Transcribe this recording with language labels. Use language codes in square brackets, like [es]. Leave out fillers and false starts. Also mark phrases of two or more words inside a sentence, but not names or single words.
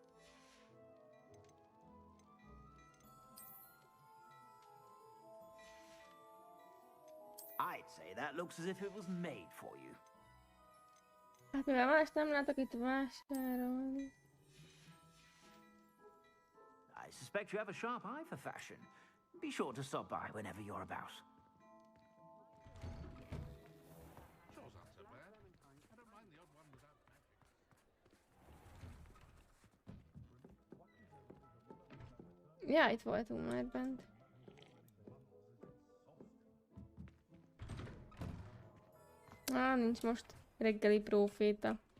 [en] I'd say that looks as if it was made for you. [hu] Hát mivel más nem látok itt vásárolni. [en] I suspect you have a sharp eye for fashion. Be sure to stop by whenever you're about. Those aren't so bad. I don't mind the odd one without magic. [hu] Ja, itt voltunk már bent. Nincs most reggeli próféta.